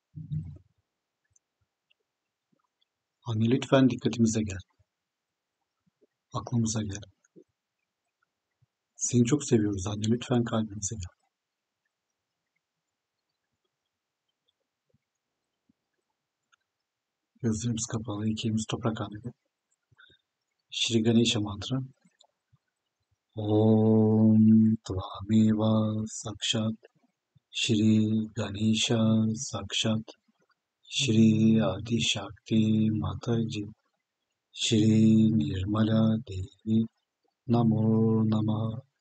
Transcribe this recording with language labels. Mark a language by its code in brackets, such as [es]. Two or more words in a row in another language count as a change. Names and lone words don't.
[tr] Anne lütfen dikkatimize gel. Aklımıza gel. Seni çok seviyoruz anne. Lütfen kalbimize gel. Gözlerimiz kapalı. İki elimiz toprak hanede. [sa] श्री गणेश मंत्र. ओम त्वमेव साक्षात श्री गणेश साक्षात श्री आदि शक्ति माताजी श्री निर्मला देवी नमो नमः.